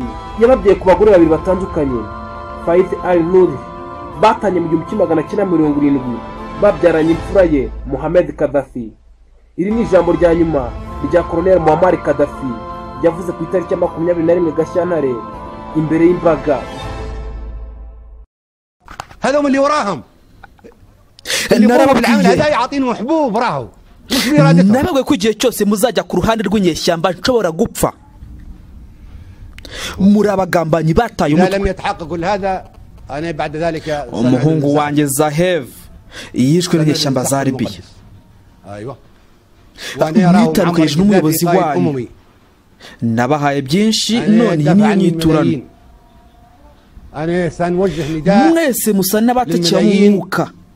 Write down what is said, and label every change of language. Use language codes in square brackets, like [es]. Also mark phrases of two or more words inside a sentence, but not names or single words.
[rw] Yababwiye ku bagore babiri batandukanye. Faith al-Nur batanye mu 1970 babyaranye imfura ye Mohamed Gaddafi. Iri ni ijambo rya nyuma rya Colonel Muammar Gaddafi yavuze ku itariki ya 21 Gashyantare imbere y'imbaga. [ar] هذول اللي وراهم اللي بالعمل هذا يعطينهم حبوب راهو مش بإرادتهم. [rw] nababwe ko igihe cyose muzajya ku ruhande rw'inyeshyamba nshobora gupfa. muri abagambanyi bataye umutwe. [ar] لم يتحقق كل هذا انا بعد ذلك [rw] umuhungu wanjye Zahev yishwe n'inyeshyamba za Libya. [ar] ايوه [rw] mwitandukanyije n'umuyobozi wayo, nabahaye byinshi none iyi niyo nyiturano. mwese musa n'abatakiye mu mwuka.